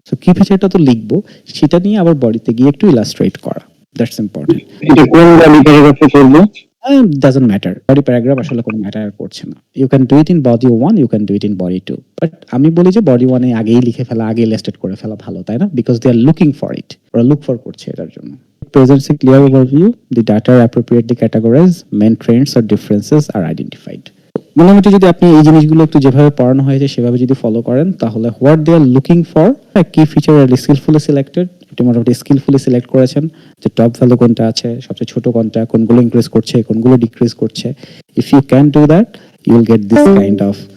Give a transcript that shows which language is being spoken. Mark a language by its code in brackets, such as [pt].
[bn] So কি ফিচারটা তো লিখবো, সেটা নিয়ে আবার বডিতে গিয়ে একটু ইলাস্ট্রেট করা, দ্যাটস ইম্পর্টেন্ট। এটা কোন বডি প্যারাগ্রাফে করব? [en] Doesn't matter, [bn] body paragraph আসলে কোনো ম্যাটার করছে না। [en] You can do it in body 1, you can do it in body 2, but [bn] আমি বলি যে body 1 এ আগেই লিখে ফেলা, আগে ইলাস্ট্রেট করে ফেলা ভালো, তাই না? [en] Because they are looking for it, [bn] ওরা look for করছে এটার জন্য। [en] Presents a clear overview, the data are appropriately categorized, main trends or differences are identified. [bn] মোটামুটি যদি আপনি এই জিনিসগুলো একটু যেভাবে পড়ানো হয়েছে সেভাবে যদি ফলো করেন, তাহলে [en] what they are looking for, কি feature are skillfully selected, [bn] এটা মোটামুটি স্কিলফুলি সিলেক্ট করেছেন যে টপ ভ্যালু কোনটা আছে, সবচেয়ে ছোট কোনটা, কোনগুলো ইনক্রিজ করছে, কোনগুলো ডিক্রিজ করছে। [en] If you can do that, you will get this kind of.